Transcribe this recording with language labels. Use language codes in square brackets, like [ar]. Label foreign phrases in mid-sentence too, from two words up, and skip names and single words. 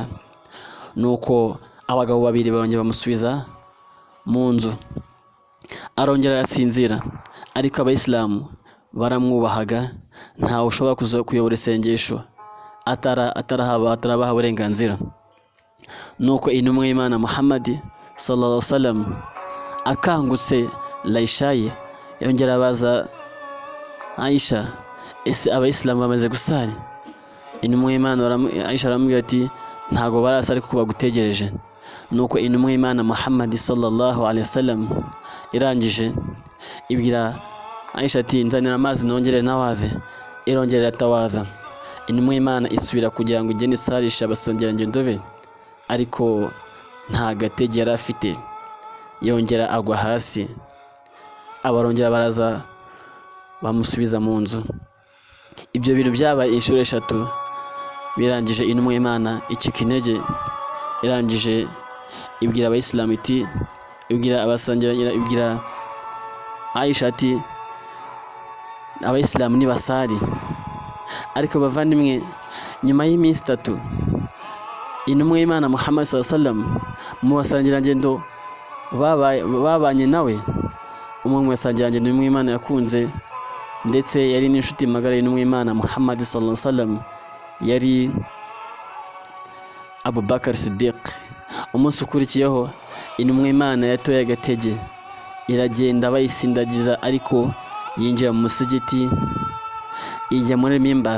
[rw] Nuko abagabo babiri barongera bamusubiza mu nzu, arongera arasinzira. Ariko abayisilamu baramwubahaga, ntawe ushobora kuza kuyobora isengesho atarabaha uburenganzira. Nuko intumwa y'Imana Muhammad [ar] صلى الله عليه وسلم [rw] akangutse layishaye, yongera abaza Aisha ese abayisilamu bamaze gusari? Intumwa y'Imana Aisha aramubwira ati ntago barasari kuko bagutegereje. Nuko intumwa y'Imana Muhammad [ar] صلى الله عليه وسلم [rw] irangije ibwira Aisha ati nzanira amazi nongere nawave, irongera atawadha. Intumwa y'Imana isubira kugira ngo igende isarisha abasangirangendo be, ariko nta gatege yari afite, yongera agwa hasi. Abarongera baraza bamusubiza mu nzu. Ibyo bintu byabaye inshuro 3, birangije intumwa y'Imana icika intege, irangije ibwira abayisilamu iti, ibwira abasangira, ibwira Aisha ati abayisilamu nibasari. Ariko bavandimwe, nyuma y'iminsi 3 intumwa y'Imana Muhammad [ar] صلى الله عليه وسلم [rw] mu basangirangendo babanye nawe, umwe mu basangirangendo intumwa y'Imana yakunze ndetse yari n'inshuti magara y'intumwa y'Imana Muhammad [ar] صلى الله عليه وسلم [rw] yari Abu Bakar Siddiq. Umunsi ukurikiyeho intumwa y'Imana yatoye agatege, iragenda bayisindagiza, ariko yinjira mu musigiti, ijya muri mimbar.